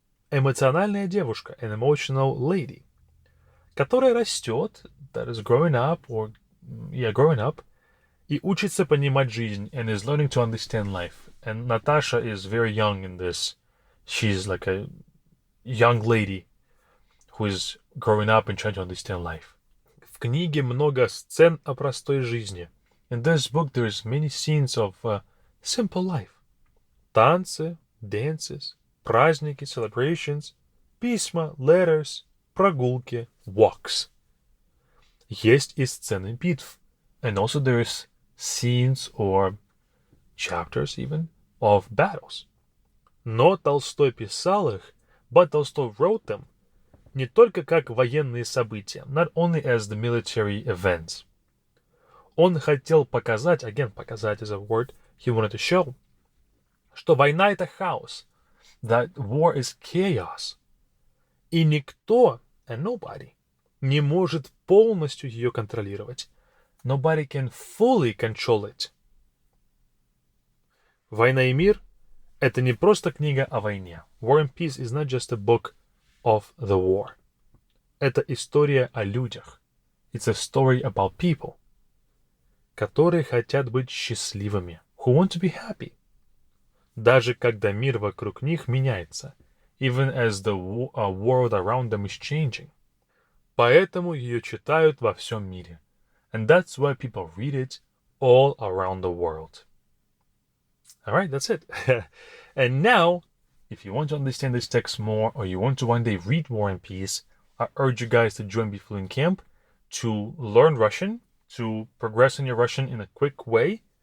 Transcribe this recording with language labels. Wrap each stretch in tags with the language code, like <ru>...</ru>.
<ru>Эмоциональная девушка,</ru> <en>an emotional lady,</en> <ru>которая растет,</ru> <en>that is growing up, growing up,</en> <ru>и учится понимать жизнь,</ru> <en>and is learning to understand life. And Natasha is very young in this. She's like a young lady who is growing up and trying to understand life.</en> <ru>В книге много сцен о простой жизни.</ru> <en>In this book there's many scenes of simple life.</en> <ru>Танцы,</ru> <en>dances,</en> <ru>праздники,</ru> <en>celebrations,</en> <ru>письма,</ru> <en>letters,</en> <ru>прогулки,</ru> <en>walks.</en> <ru>Есть и сцены битв.</ru> <en>And also there's scenes or chapters even of battles.</en> <ru>Но Толстой писал их,</ru> <en>but Tolstoy wrote them,</en> <ru>не только как военные события,</ru> <en>not only as the military events.</en> <ru>Он хотел показать,</ru> <en>again,</en> <ru>показать</ru> <en>is a word, he wanted to show,</en> <ru>что война это хаос,</ru> <en>that war is chaos,</en> <ru>и никто,</ru> <en>and nobody,</en> <ru>не может полностью ее контролировать.</ru> <en>Nobody can fully control it.</en> <ru>«Война и мир» — это не просто книга о войне.</ru> <en>War and Peace is not just a book of the war.</en> <ru>Это история о людях.</ru> <en>It's a story about people,</en> <ru>которые хотят быть счастливыми,</ru> <en>who want to be happy.</en> <ru>Даже когда мир вокруг них меняется,</ru> <en>even as the world around them is changing.</en> <ru>Поэтому ее читают во всем мире.</ru> <en>And that's why people read it all around the world. All right, that's it. And now, if you want to understand this text more, or you want to one day read War and Peace, I urge you guys to join Be Fluent Camp to learn Russian, to progress in your Russian in a quick way.</en>